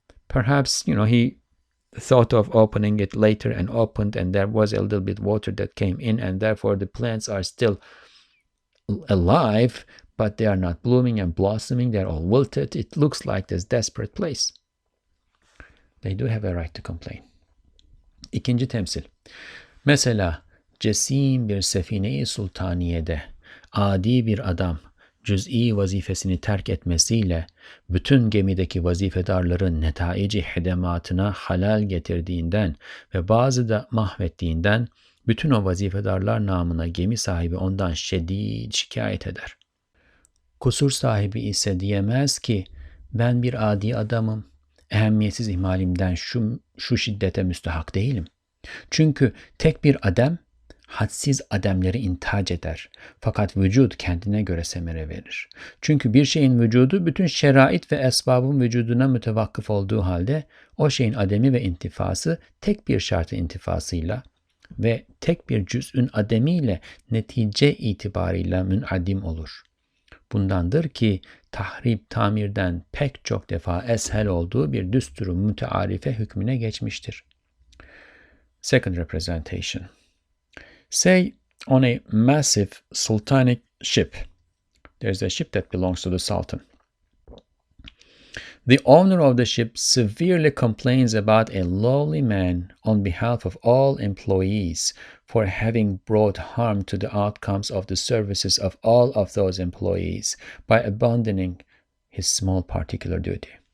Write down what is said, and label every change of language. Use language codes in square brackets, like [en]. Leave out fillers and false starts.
[en] Perhaps, he thought of opening it later and opened, and there was a little bit water that came in, and therefore the plants are still alive, but they are not blooming and blossoming. They're all wilted. It looks like this desperate place. They do have a right to complain. [tr] İkinci temsil. Mesela cesim bir sefine-i sultaniyede adi bir adam cüz'i vazifesini terk etmesiyle bütün gemideki vazifedarların netaici hidematına halal getirdiğinden ve bazı da mahvettiğinden bütün o vazifedarlar namına gemi sahibi ondan şiddet şikayet eder. Kusur sahibi ise diyemez ki ben bir adi adamım, ehemmiyetsiz ihmalimden şu şiddete müstahak değilim. Çünkü tek bir adem hadsiz ademleri intac eder. Fakat vücut kendine göre semere verir. Çünkü bir şeyin vücudu bütün şerait ve esbabın vücuduna mütevakkıf olduğu halde o şeyin ademi ve intifası tek bir şartı intifasıyla ve tek bir cüz'ün ademiyle netice itibarıyla münadim olur. Bundandır ki tahrip tamirden pek çok defa eshel olduğu bir düsturu mütearife hükmüne geçmiştir. [en] Second representation. Say on a massive sultanic ship. There's a ship that belongs to the sultan. The owner of the ship severely complains about a lowly man on behalf of all employees for having brought harm to the outcomes of the services of all of those employees by abandoning his small particular duty.